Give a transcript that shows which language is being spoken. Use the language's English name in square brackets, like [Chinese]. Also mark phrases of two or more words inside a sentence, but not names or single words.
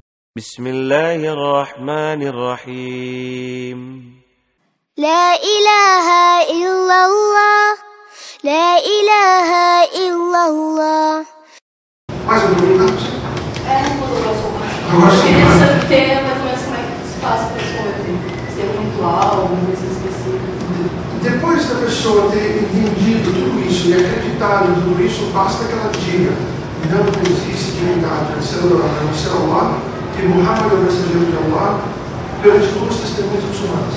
[Arabic] بسم الله الرحمن الرحيم لا إله إلا الله لا إله إلا الله. [Portuguese] Mais um pouquinho, não? Não mudou. Agora sim. Queria saber mais ou menos como é que se faz a pessoa ser um ritual, alguma coisa específica. Depois da pessoa ter entendido tudo isso e acreditado em tudo isso, basta que ela diga: não existe divindade, a não ser Allah, que Muhammad é o mensageiro de Allah, perante duas testemunhas muçulmanas.